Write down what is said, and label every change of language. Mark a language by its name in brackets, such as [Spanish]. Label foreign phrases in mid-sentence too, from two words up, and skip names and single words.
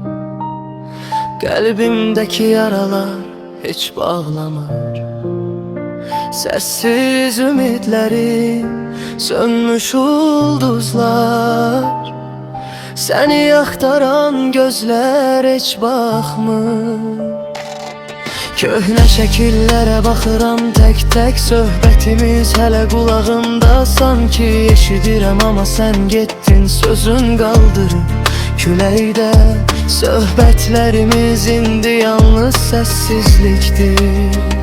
[Turkish] Kalbimdeki yaralar hiç bağlamır. [Azerbaijani] Sessiz ümitlerim, sönmüş ulduzlar. [Turkish] Seni aktaran gözler hiç bakmır. [Azerbaijani] Köhnə şəkillərə baxıram tək-tək, söhbətimiz hələ qulağımda. Sanki eşidirəm amma sən getdin, sözün qaldırıb küləkdə. Söhbətlərimiz indi yalnız səssizlikdir.